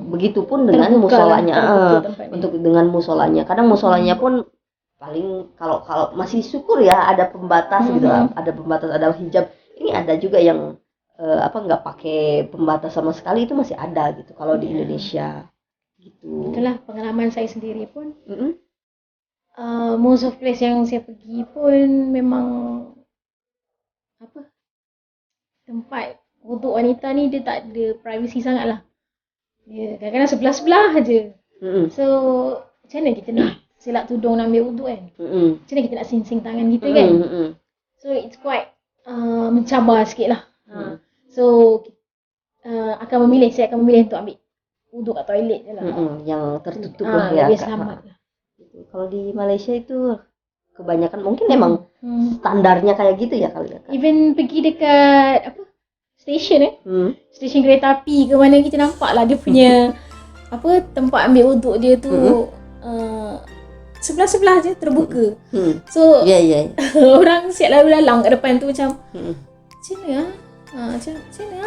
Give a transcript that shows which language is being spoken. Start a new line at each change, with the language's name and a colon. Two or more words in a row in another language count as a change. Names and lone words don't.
Indonesian: Begitupun dengan musolanya. Untuk dengan musolanya, kadang musolanya pun paling kalau masih syukur ya ada pembatas gitu, ada pembatas, ada hijab. Ini ada juga yang nggak pakai pembatas sama sekali, itu masih ada gitu kalau di Indonesia gitu.
Malay: Itulah pengalaman saya sendiri pun.
English: Most of place
Malay: yang saya pergi pun memang tempat untuk wanita ni dia tak ada privacy sangat lah. Dia kadang-kadang sebelah-sebelah aja. So macam mana kita nak silap tudung nak ambil wuduk kan? Macam mana kita nak sing-sing tangan kita kan?
English: So it's quite
Malay: mencabar sikit lah. So saya akan memilih untuk ambil wuduk kat toilet je lah. Yang tertutup lah ya. Lebih selamat lah.
Indonesian: Kalau di Malaysia itu kebanyakan mungkin emang Standarnya kayak gitu ya kali ya.
Malay: Even pergi dekat apa? Stesen stesen kereta api ke mana, kita nampak lah dia punya apa tempat ambil uduk dia tu sebelah-sebelah je terbuka. So orang siap lalu lalang kat depan tu macam macam mana macam mana.